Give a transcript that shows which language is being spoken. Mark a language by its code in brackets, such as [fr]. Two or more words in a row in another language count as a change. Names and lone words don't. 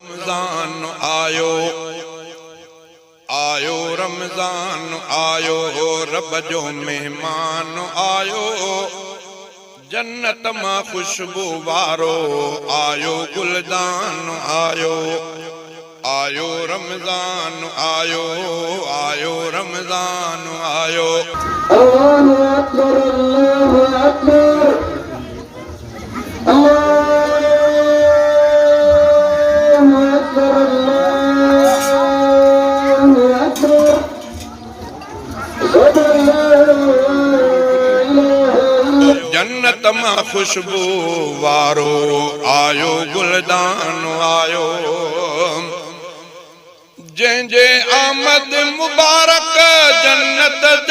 [sd] रमजान आयो, आयो रमजान आयो, रब जो मेहमान आयो, जन्नत मां खुशबू वारो आयो, गुलदान आयो, आयो रमजान आयो, आयो रमजान आयो। [ar] الله أكبر، الله أكبر، الله أكبر، الله أكبر. [sd] जन्नत मां खुशबू वारो आयो, गुलदान आयो, जंहिंजे आमद मुबारक जन्नत जा